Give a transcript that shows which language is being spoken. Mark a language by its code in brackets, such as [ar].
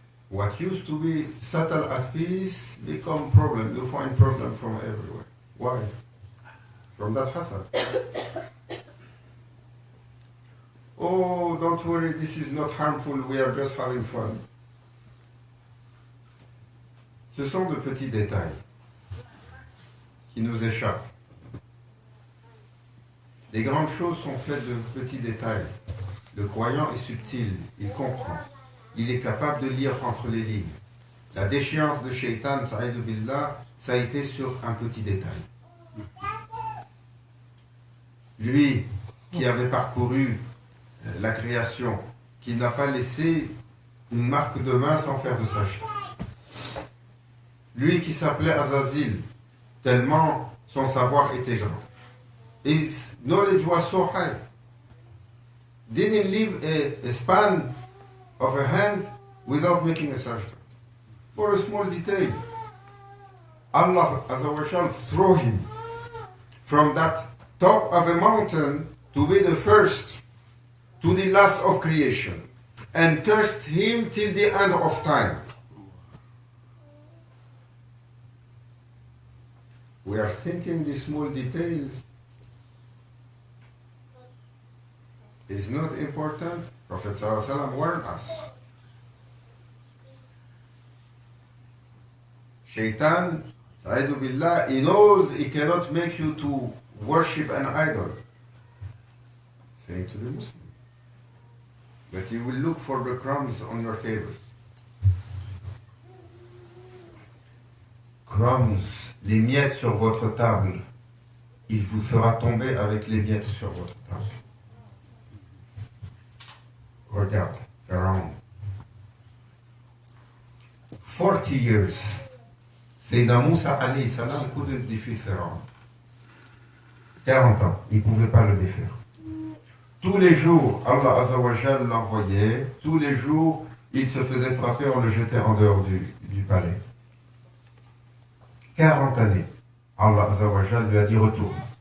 [en] What used to be settled at peace become problem. You find problem from everywhere. Why? From that hasad. Oh, don't worry, this is not harmful, we are just having fun. [fr] Ce sont de petits détails qui nous échappent. Les grandes choses sont faites de petits détails. Le croyant est subtil, il comprend. Il est capable de lire entre les lignes. La déchéance de Shaitan, Sa'id billah, ça a été sur un petit détail. Lui qui avait parcouru la création, qui n'a pas laissé une marque de main sans faire de saleté. Lui qui s'appelait Azazil, tellement son savoir était grand. [en] His knowledge was so high. Didn't leave a span of a hand without making a sajda. For a small detail, Allah Azza wa Jal threw him from that top of a mountain to be the first to the last of creation and cursed him till the end of time. We are thinking this small detail is not important. Prophet ﷺ warned us. Shaitan, Sa'adu billah, he knows he cannot make you to worship an idol. Saying to the Muslim. But he will look for the crumbs on your table. [fr] Crumbs, les miettes sur votre table. Il vous fera tomber avec les miettes sur votre table. Regarde, Pharaon. [en] 40 years. Sayyidina Moussa alayhi salam couldn't defeat Pharaon. [fr] 40 ans, il ne pouvait pas le défaire. Tous les jours, Allah Azza wa Jal l'envoyait. Tous les jours, il se faisait frapper, on le jetait en dehors du palais. 40 années, Allah Azza wa Jal lui a dit retourne.